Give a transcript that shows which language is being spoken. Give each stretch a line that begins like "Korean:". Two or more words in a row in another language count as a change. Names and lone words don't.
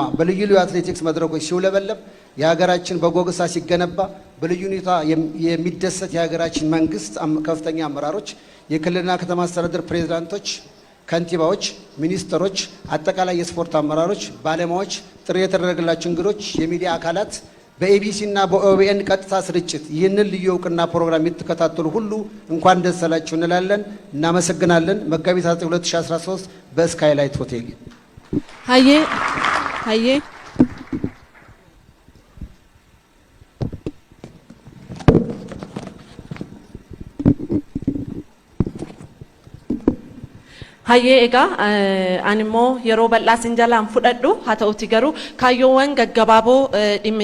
Amharic: በልዩ ልዩ አትሌቲክስ መድረኮች ሲውለበለብ የሀገራችን በጎግሳ ሲገነባ በልዩ ሁኔታ የሚደሰት የሀገራችን መንግስት ከፍተኛ አመራሮች፣ የክልልና ከተማ አስተዳደር ፕሬዝዳንቶች፣ ከንቲባዎች፣ ሚኒስትሮች፣ አጠቃላይ የስፖርት አመራሮች፣ ባለሙያዎች፣ ጥሪ የተደረገላቸው እንግዶች፣ የሚዲያ አካላት በኤቢሲ እና በኦቢኤን ቀጥታ ስርጭት ይህንን ልዩ እውቅና ፕሮግራም የምትከታተሉ ሁሉ እንኳን ደስ አላችሁ እንላለን። እናመሰግናለን። መጋቢት 2013 በስካይላይት ሆቴል
Oromo: ሀዬ Hayyee egaa animmoo yeroo bal'aa sin jalaan fudhadhu haa ta'uti garuu kaayyoowwan gaggabaaboo dhimma